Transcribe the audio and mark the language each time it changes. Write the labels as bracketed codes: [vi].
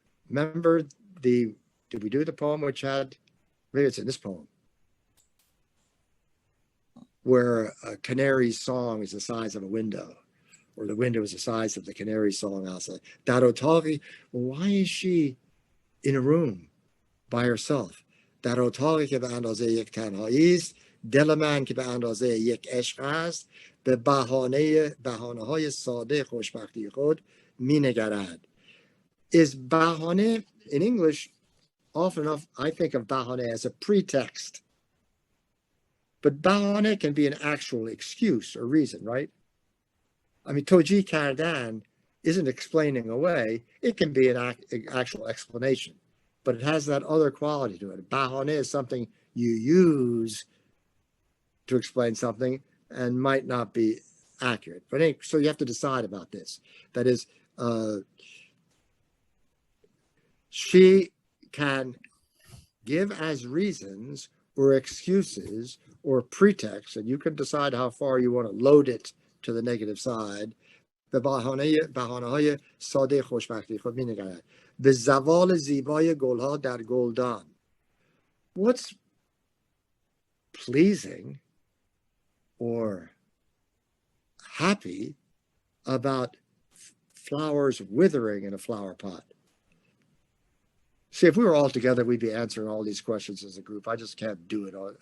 [en] Remember did we do the poem which had, maybe it's in this poem, where a canary's song is the size of a window, or the window is the size of the canary song outside. Darotari, why is she in a room by herself? [fa] Darotari ke be andaze yek tanhایی است، دل من که به اندازه یک عشق است، به بهانه‌های ساده خوشبختی خود می‌نگرد. [en] Is bahane in English? Often enough, I think of bahane as a pretext. But bahane can be an actual excuse or reason, right? I mean, toji kardan isn't explaining away. It can be an actual explanation. But it has that other quality to it. Bahane is something you use to explain something and might not be accurate. But anyway, so you have to decide about this. That is, she can give as reasons or excuses or pretexts, and you can decide how far you want to load it to the negative side. [fa] به بهانه‌های ساده خوشبختی خود می‌نگرد. به زوال زیبای گل‌ها در گلدان. [en] What's pleasing or happy about flowers withering in a flower pot? See, if we were all together, we'd be answering all these questions as a group. I just can't do it.